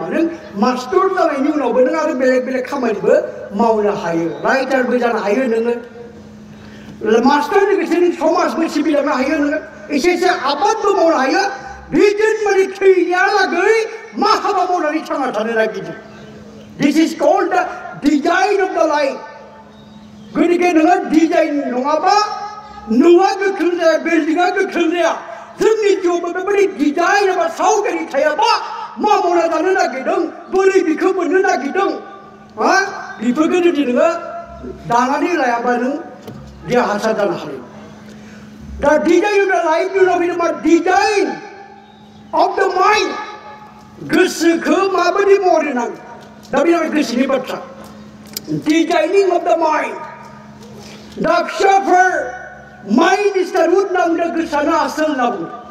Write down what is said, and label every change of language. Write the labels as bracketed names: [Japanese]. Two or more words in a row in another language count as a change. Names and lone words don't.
[Bodo] नों मास्टार जानायनि उनावबो नों आरो बेलेग खामानिबो मावनो हायो. राइटारबो जानो हायो नोङो. मास्टार लोगोसे नों समाजबो सिबिलांनो हायो नोङो. एसे आबादबो मावनो हायो. भिजन माने थैनायालागै मा हाबा मावनानै थांना थानो नागिरदों? [English] This is called the design of the life. [Bodo] गतिके नोङो डिजाइन नङाबा न'आ गोख्रों जाया, बिल्डिंआ गोख्रों जाया. जोंनि जिउआव बेबायदि डिजाइन एबा सावगारि थायाबा मा मावना जानो नागिरदों बोरै बिखौ मोननो नागिरदों बेफोरखौ जुदि नोङो दानानै लायाबा नों देरहासार जानो हायो दा [English] design of the life [Bodo] नि मा [English] design of the mind [Bodo] गोसोखौ माबायदि महर होनांगौ दा बे गोसोनि बाथ्रा [English] designing of the mind [Bodo] दा फिसाफोर [English] mind is the root [Bodo] होनना बुंदों गोसोआनो आसोल होनना बुंदों